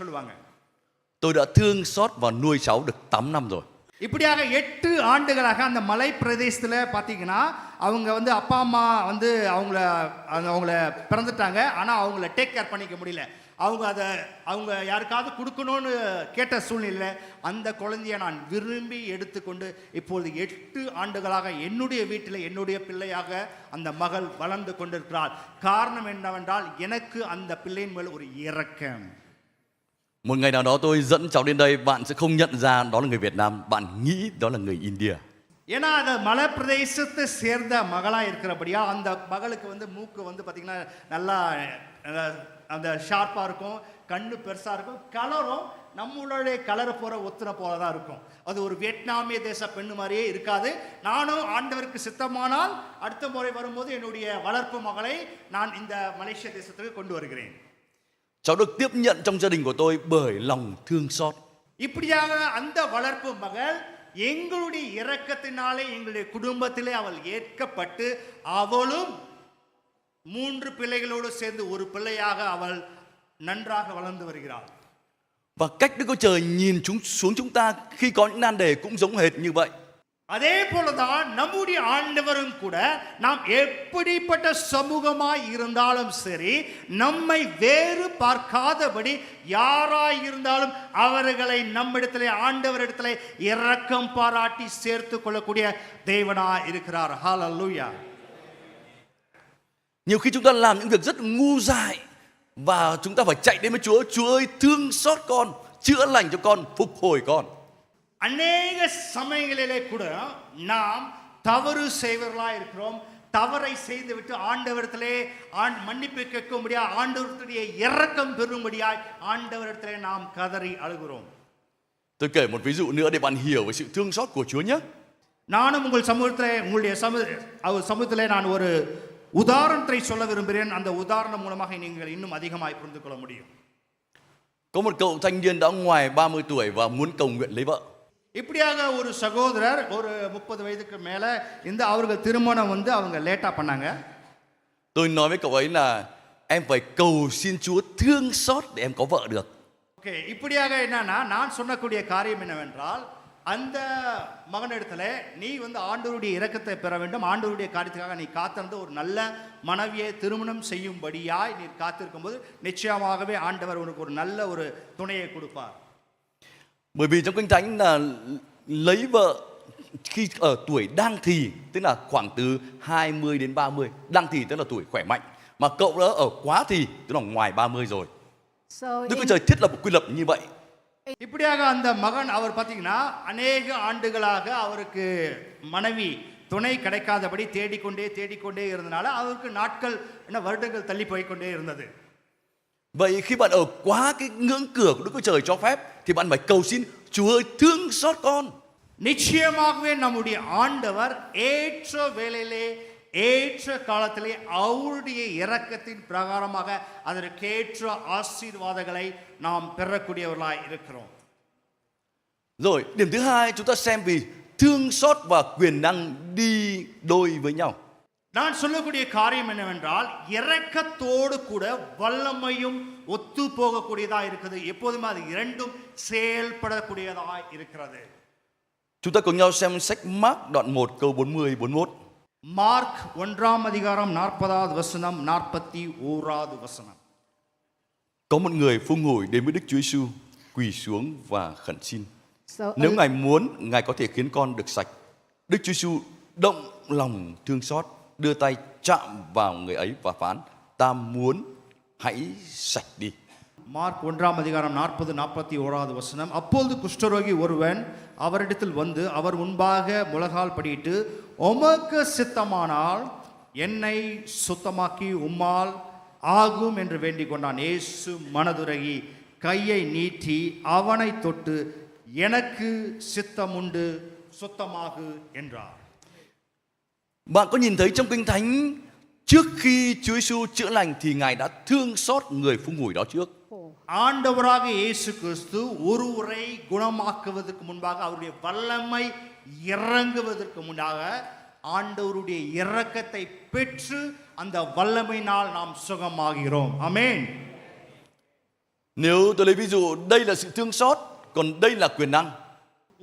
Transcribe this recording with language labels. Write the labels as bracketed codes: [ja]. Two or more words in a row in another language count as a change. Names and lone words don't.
[vi] Tôi đã thương xót và nuôi cháu được 8 năm rồi. [ta] இப்படியாக 8 ஆண்டுகளாக அந்த மலை பிரதேசத்தில் பார்த்தீங்கன்னா அவங்க வந்து அப்பா அம்மா வந்து அவங்கள பிறந்துட்டாங்க. ஆனால் அவங்கள [en] take care [ta] பண்ணிக்க முடியல. அவங்க யாருக்காவது கொடுக்கணும்னு கேட்ட சூழ்நிலை அந்த குழந்தையை நான் விரும்பி எடுத்துக்கொண்டு இப்பொழுது 8 ஆண்டுகளாக என்னுடைய வீட்டில் என்னுடைய பிள்ளையாக அந்த மகள் வளர்ந்து கொண்டிருக்கிறாள். காரணம் என்னவென்றால் எனக்கு அந்த பிள்ளையின் மேல் ஒரு இரக்கம். [vi] Một ngày nào đó tôi dẫn cháu đến đây, bạn sẽ không nhận ra đó là người Việt Nam, bạn nghĩ đó là người India. [ta] ஏன்னா அந்த மலை பிரதேசத்தை சேர்ந்த மகளாக இருக்கிறபடியா அந்த மகளுக்கு வந்து மூக்கு வந்து பார்த்திங்கன்னா நல்லா அந்த ஷார்ப்பாக இருக்கும், கண்ணு பெருசாக இருக்கும், கலரும் நம்மளுடைய கலரை ஒத்துன போல தான் இருக்கும். அது ஒரு வியட்நாமிய தேச பெண்ணு மாதிரியே இருக்காது. நானும் ஆண்டவருக்கு சித்தமானால் அடுத்த முறை வரும்போது என்னுடைய வளர்ப்பு மகளை நான் இந்த மலேசிய தேசத்துக்கு கொண்டு வருகிறேன். [vi] Cháu được tiếp nhận trong gia đình của tôi bởi lòng thương xót. [ta] இப்படியாக அந்த வளர்ப்பு மகள் எங்களுடைய இரக்கத்தினாலே எங்களுடைய குடும்பத்திலே அவள் ஏற்கப்பட்டு அவளும் 3 பிள்ளைகளோடு சேர்ந்து ஒரு பிள்ளையாக அவள் நன்றாக வளர்ந்து வருகிறாள். [vi] Và cách Đức Chúa Trời nhìn xuống chúng ta khi có những nan đề cũng giống hệt như vậy. [ta] அதே போலதான் நம்முடைய ஆண்டவரும் கூட நாம் எப்படிப்பட்ட சமூகமாய் இருந்தாலும் சரி நம்மை வேறு பார்க்காதபடி யாராய் இருந்தாலும் அவர்களை நம்மிடத்திலே ஆண்டவரிடத்திலே இரக்கம் பாராட்டி சேர்த்து கொள்ளக்கூடிய தேவனாய் இருக்கிறார். ஹல்லேலூயா. [vi] Nhiều khi chúng ta làm những việc rất ngu dại và chúng ta phải chạy đến với Chúa. Chúa ơi, thương xót con, chữa lành cho con, phục hồi con. [ta] அநேக சமயங்களிலே கூட நாம் தவறு செய்வர்களாக இருக்கிறோம். தவறை செய்துவிட்டு ஆண்டவரிடத்திலே மன்னிப்பு கேட்க முடியாது, ஆண்டவருடைய இரக்கம் பெறும்படியாய் ஆண்டவரிடத்திலே நாம் கதறி அழுகிறோம். [vi] Tôi kể một ví dụ nữa để bạn hiểu về sự thương xót của Chúa nhé. [ta] நானும் உங்களுடைய சமூகத்திலே நான் ஒரு உதாரணத்தை சொல்ல விரும்புகிறேன். அந்த உதாரணம் மூலமாக நீங்கள் இன்னும் அதிகமாக புரிந்து கொள்ள முடியும். [vi] Có một cậu thanh niên đã ngoài 30 tuổi và muốn cầu nguyện lấy vợ. [ta] இப்படியாக ஒரு சகோதரர் ஒரு 30 வயதுக்கு மேல இந்த அவர்கள் திருமணம் வந்து அவங்க லேட்டா பண்ணாங்க. [vi] Tôi nói với cậu ấy là em phải cầu xin Chúa thương xót để em có vợ được. [ta] ஓகே, இப்படியாக என்னன்னா நான் சொன்னக்கூடிய காரியம் என்னவென்றால் அந்த மகனிடத்துல நீ வந்து ஆண்டவருடைய இரக்கத்தை பெற வேண்டும், ஆண்டவருடைய காரியத்துக்காக நீ காத்திருந்து ஒரு நல்ல மனைவியை திருமணம் செய்யும்படியாய் நீ காத்திருக்கும் போது நிச்சயமாகவே ஆண்டவர் உனக்கு ஒரு நல்ல ஒரு துணையை கொடுப்பார். [vi] Bởi vì trong Kinh Thánh là lấy vợ khi ở tuổi đang thì, tức là khoảng từ 20 đến 30. Đang thì tức là tuổi khỏe mạnh. Mà cậu đã ở quá thì, tức là ngoài 30 rồi. Đức Chúa Trời thiết lập một quy luật như vậy. [ta] இப்படியாக அந்த மகன் அவர் பார்த்தீங்கன்னா அநேக ஆண்டுகளாக அவருக்கு மனைவி துணை கிடைக்காதபடி தேடிக்கொண்டே இருந்தனால அவருக்கு நாட்கள் வருடங்கள் தள்ளி போய்க்கொண்டே இருந்தது. [vi] Vậy khi bạn ở quá cái ngưỡng cửa của Đức Chúa Trời cho phép thì bạn phải cầu xin Chúa ơi thương xót con. [ta] நிச்சயமாகவே நம்முடைய ஆண்டவர் ஏற்ற வேளையிலே ஏற்ற காலத்திலே அவருடைய இரக்கத்தின் பிரகாரமாக அதற்கேற்ற ஆசீர்வாதங்களை நாம் பெறக்கூடியவர்களாய் இருக்கிறோம். [vi] Rồi điểm thứ hai chúng ta xem vì thương xót và quyền năng đi đôi với nhau. [ta] நான் சொல்லக்கூடிய காரியம் என்னவென்றால் இரக்கத்தோடு கூட வல்லமையும் ஒத்து போகக்கூடியதாக இருக்குது. எப்போதுமே அது இரண்டும் செயல்படக்கூடியதாக இருக்கிறது. [vi] Chúng ta cùng nhau xem sách Mark đoạn 1 câu 40-41. [ta] மார்க் 1 அதிகாரம் 40வது வசனம் 41வது வசனம். [vi] Có một người phù ngủi đến với Đức Chúa Giêsu, quỳ xuống và khẩn xin. Nếu Ngài muốn, Ngài có thể khiến con được sạch. Đức Chúa Giêsu động lòng thương xót, đưa tay chạm vào người ấy và phán: Ta muốn, hãy sạch đi. [ta] மார்க் 1 அதிகாரம் 40-41வது வசனம். அப்பொழுது குஷ்டரோகி ஒருவன் அவரிடத்தில் வந்து அவர் முன்பாக முழங்கால் படியிட்டு, உமக்கு சித்தமானால் என்னை சுத்தமாக்கி உம்மால் ஆகும் என்று வேண்டிக் கொண்டான். இயேசு மனதுருகி கையை நீட்டி அவனை தொட்டு, எனக்கு சித்தமுண்டு, சுத்தமாகு என்றார். [vi] Bạn có nhìn thấy trong Kinh Thánh trước khi Chúa Giêsu chữa lành thì Ngài đã thương xót người phù ngủi đó trước. [ta] ஆண்டவராக இயேசு கிறிஸ்து ஒருவரை குணமாக்குவதற்கு முன்பாக அவருடைய வல்லமை இறங்குவதற்கு முன்னாக ஆண்டவருடைய இரக்கத்தை பெற்று அந்த வல்லமையினால் நாம் சுகமாகிறோம். ஆமென். [vi] Nếu tôi lấy ví dụ đây là sự thương xót, còn đây là quyền năng.